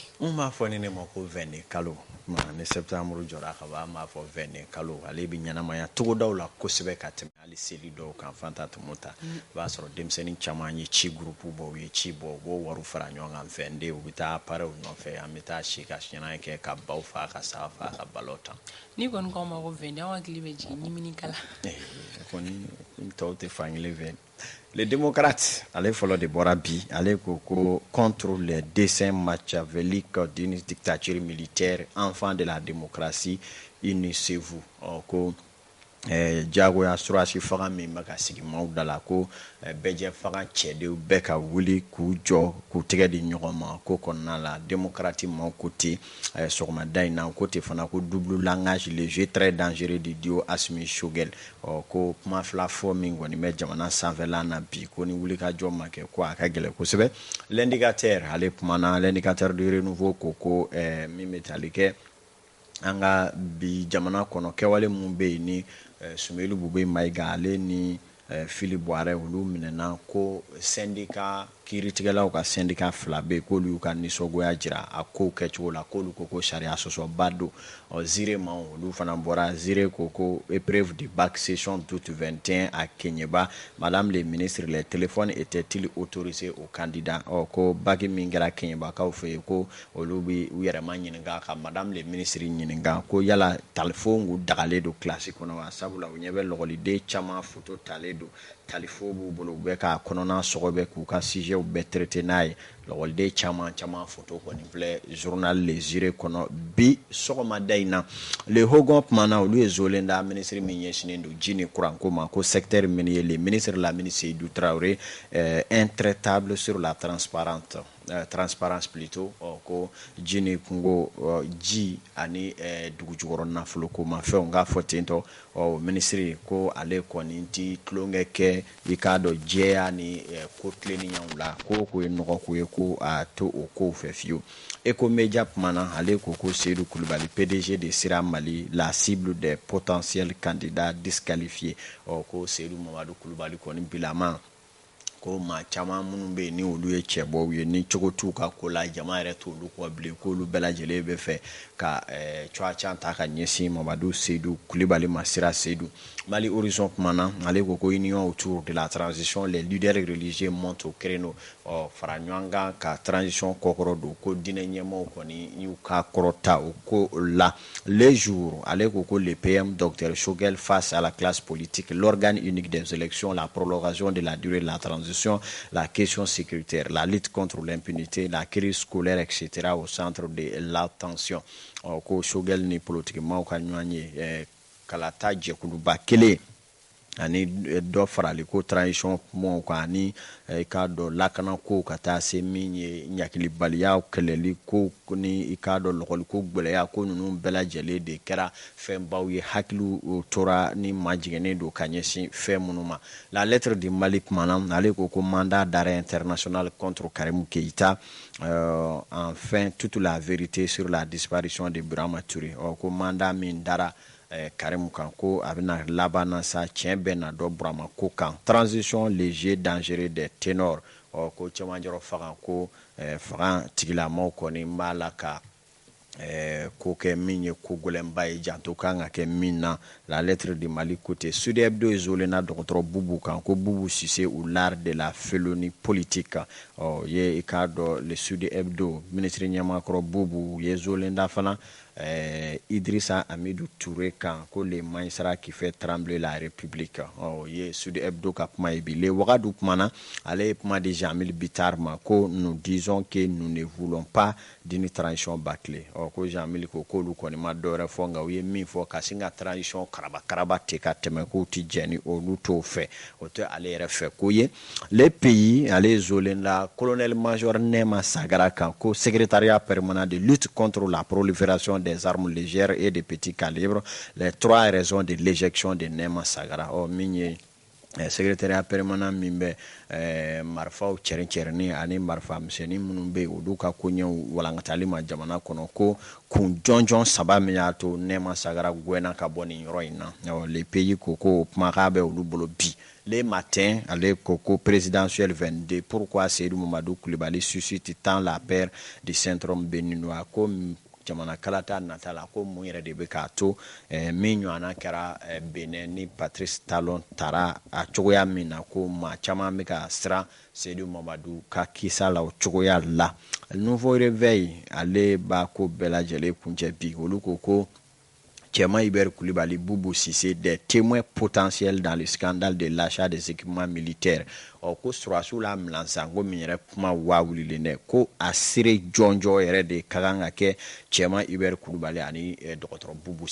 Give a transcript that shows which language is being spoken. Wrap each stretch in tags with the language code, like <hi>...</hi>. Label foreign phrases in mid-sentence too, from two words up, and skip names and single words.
<bm>N b'a fɔ ni ne ma ko 20 kalo ni septembre jɔra ka ban an b'a fɔ 20 kalo ale bɛ ɲɛnamaya togodaw la kosɛbɛ ka tɛmɛ hali seli dɔw kan Fanta Tumota i b'a sɔrɔ denmisɛnnin caman ye ci groupe bɔ u ye ci bɔ u b'o wari fara ɲɔgɔn kan fɛn de u bɛ taa appareil nɔfɛ an bɛ taa si ka siɲɛna kɛ ka baw fa ka saga fa ka balo tan. Ni kɔni k'aw ma ko 20 an hakili bɛ jigin ɲimini kala. Kɔni tɔw tɛ fankelen fɛ.</bm> <fr>Les démocrates,</fr> <bm>ale fɔlɔ de bɔra bi, ale ko</bm> <fr>contre les desseins machiavéliques d'une dictature militaire, enfant de la démocratie, unissez-vous.</fr> <bm>Ko jagoya surasi faga min bɛ ka sigi maaw da la ko bɛjɛ faga cɛdenw bɛɛ ka wuli k'u jɔ k'u tɛgɛ di ɲɔgɔn ma ko kɔnɔna la démocrate maaw ko ten sɔgɔmada in na ko ten fana ko</bm> <fr>double langage le jeu très dangereux de</fr> <bm>Dio Assimi Shogel ko kuma fila fɔ min kɔni bɛ jamana sanfɛla na bi ko ni wuli ka jɔ ma kɛ ko a ka gɛlɛn kosɛbɛ l'indicateur ale kumana</bm> <fr>l'indicateur de renouveau</fr> <bm>ko min bɛ tali kɛ an ka bi jamana kɔnɔ kɛwale mun bɛ yen ni Sumelu Bube Mayiga ale ni Philippe Boire olu minɛna ko syndicat kiiritigɛlaw ka syndicat fila bɛ k'olu y'u ka nisɔngoya jira a kow kɛcogo la k'olu ko ko sariya sɔsɔba don Zire ma olu fana bɔra Zire ko ko</bm> <fr>épreuve du bac session d'août 21 à Kenyeba madame le ministre les téléphones étaient-ils autorisés aux candidats</fr> <bm>ko bac min kɛra Kenyebakaw fɛ yen ko olu bɛ u yɛrɛ ma ɲininka ka</bm> <fr>madame le ministre</fr> <bm>ɲininka ko yala talifo dagalen don classe kɔnɔ wa sabula u ɲɛ bɛ lɔgɔliden caman photo talen don talifo b'u bolo u bɛ ka kɔnɔna sɔgɔ bɛ k'u ka sujet bɛɛ traiter n'a ye lɔgɔliden caman photo kɔni filɛ journal Les Zire kɔnɔ bi sɔgɔmada in na le Hogon kumana olu ye zolen da ministre min ɲɛsinnen don ji ni kuranko ma ko</bm> <fr>secteur minier le ministre Lamine Seydou Traoré intraitable sur la transparence plutôt</fr> <bm>ko ji ni kungo ji ani dugu jukɔrɔ nafolo ko ma fɛnw ka fɔ tentɔ ministre ko ale kɔni ti tulonkɛ kɛ i k'a dɔn jɛya ni ko tileniyaw la ko ye nɔgɔ ko ye ko a to o kow fɛ fiyewu Ecomedia kumana ale ko Seydou Coulibaly</bm> <fr>PDG de Sira Mali la cible des potentiels candidats disqualifiés</fr> <bm>ko Seydou Mamadou Coulibaly kɔni bilama ko ma caman minnu bɛ ni olu ye cɛbɔw ye ni cogo t'u ka ko la jama yɛrɛ t'olu kɔ bilen k'olu bɛɛ lajɛlen bɛ fɛ ka coacan ta ka ɲɛsin Mamadou Seydou Coulibaly ma Sira Seydou Mali Horizon kumana ale ko</bm> <fr>union autour de la transition les leaders religieux montent au créneau</fr> <bm>fara ɲɔgɔn kan ka transition kɔkɔrɔ don ko diinɛ ɲɛmaaw kɔni y'u ka kɔrɔta o ko la</bm> <fr>les jours</fr> <bm>ale ko le</bm> <fr>PM Dr Shogel face à la classe politique l'organe unique des élections la prolongation de la durée de la transition la question sécuritaire la lutte contre</fr> <bm>l'impunité la crise scolaire etc au centre de l'attention ko Shogel ni politique maaw ka ɲɔgɔn ye kalata jɛkuluba kelen ani dɔ farali ko transition kumaw kan ani i k'a dɔn lakana ko ka taa se min ye ɲakilibaliya kɛlɛli ko ni i k'a dɔn lɔgɔli ko gwɛlɛya ko ninnu bɛɛ lajɛlen de kɛra fɛnbaw ye hakiliw tora ni majigɛnnen don ka ɲɛsin fɛn minnu ma la lettre du Mali kumana ale ko</bm> <fr>mandat d'arrêt international contre Karim Keïta enfin toute la vérité sur la disparition de Birama Touré</fr> <bm>ko mandat min dara Karim kan ko a bɛna laban sa tiɲɛ bɛɛ na dɔ Burama ko kan</bm> <fr>transition léger dangereux des ténors</fr> <bm>ko caman jɔrɔ faga ko faga tigilamaw kɔni b'a la ka ko kɛ min ye ko gɛlɛnba ye janto kan ka kɛ min na la lettre du Mali côté Sud Hebdo isolé na dɔgɔtɔrɔ Bubu kan ko Bubu Cissé</bm> <fr>ou l'art de la félonie politique</fr> <bm>ye i k'a dɔn le Sud Hebdo ministre ɲɛmakɔrɔ Bubu ye isolé da fana Idrissa Amidou Touré kan ko</bm> <fr>le maïsara qui fait trembler la République</fr> <bm>ye Sud Hebdo ka kuma ye bi le Wagadu kumana ale kuma de Jamil Bitar ma ko</bm> <fr>nous disons que nous ne voulons pas d'une transition bâclée</fr> <bm>ko Jamil ko k'olu kɔni ma dɔwɛrɛ fɔ nka u ye min fɔ ka sin ka transition karaba te ka tɛmɛ k'u ti jɛni olu t'o fɛ o tɛ ale yɛrɛ fɛ ko ye les pays ale zolen la</bm> <fr>colonel major</fr> <bm>Nema Sagara kan ko</bm> <fr>secrétariat permanent de lutte contre la prolifération des armes légères et de petits calibres les trois raisons de l'éjection de</fr> <bm>Nema Sagara min ye</bm> <fr>secrétariat permanent</fr> <bm>min bɛ marifaw cɛrin ani marifa misɛnnin minnu bɛ olu ka koɲɛw walankatali ma jamana kɔnɔ ko kun jɔnjɔn saba min y'a to Nema Sagara gɛnna ka bɔ nin yɔrɔ in na les pays ko kumakan bɛ olu bolo bi le matin ale ko</bm> <fr>présidentiel 22 pourquoi</fr> <bm>Seydou Mamadou Coulibaly</bm> <fr>suscite tant la peur du syndrome béninois</fr> <bm>ko jamana kalata nata la ko mun yɛrɛ de bɛ k'a to min ɲɔgɔnna kɛra Benin ni Patrice Talon taara a cogoya min na ko maa caman bɛ ka siran Seydou Mamadou ka kisa la o cogoya la nouveau réveil ale b'a ko bɛɛ lajɛlen kuncɛ bi olu ko Chéma Iber Coulibaly, Boubou Cissé,</bm> <fr>des témoins potentiels dans le scandale de l'achat des équipements militaires.</fr> <bm>Ko surasiw la milansango min yɛrɛ kuma wawulilen dɛ ko a sere jɔnjɔ yɛrɛ de ka kan ka kɛ Chéma Iber Coulibaly ani dɔgɔtɔrɔ Boubou</bm>